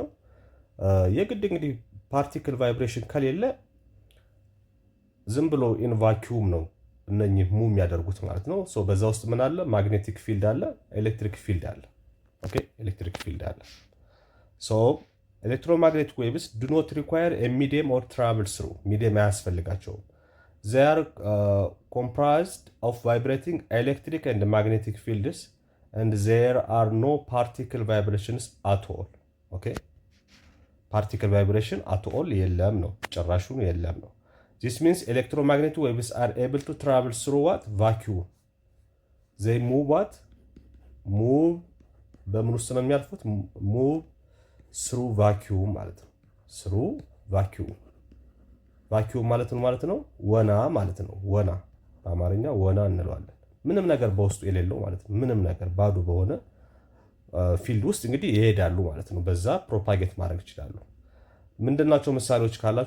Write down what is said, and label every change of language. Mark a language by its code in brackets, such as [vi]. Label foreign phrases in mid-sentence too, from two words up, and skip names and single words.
[am] የግድ እንግዲህ [en] particle vibration [am] ከሌለ ዝም ብሎ [en] in vacuum [am] ነው እነኚህ ሙቭ የሚያደርጉት ማለት ነው። በዛ ውስጥ ምን አለ? [en] magnetic field አለ፣ electric field አለ። ኦኬ electric field አለ። electromagnetic waves do not require a medium or travel through። [am] ሚዲየም አያስፈልጋቸውም። [en] they are comprised of vibrating electric and magnetic fields and there are no particle vibrations at all. okay particle vibration at all [am] የለም ነው፣ ጭራሹን የለም ነው። [en] this means electromagnetic waves are able to travel through what? vacuum. they move [am] በምን ውስጥ ነው የሚያልፉት? [en] move through vacuum [am] ማለት ነው። [en] through vacuum [am] ማለት ነው ማለት ነው ወና ማለት ነው። ወና በአማርኛ ወና እንለዋለን። ምንም ነገር በውስጡ የሌለው ማለት ነው። ምንም ነገር ባዶ በሆነ ፊልድ ውስጥ እንግዲህ ይሄዳሉ ማለት ነው። በዛ ፕሮፓጌት ማድረግ ይችላሉ። ምንድናቸው ምሳሌዎች ካላችሁ?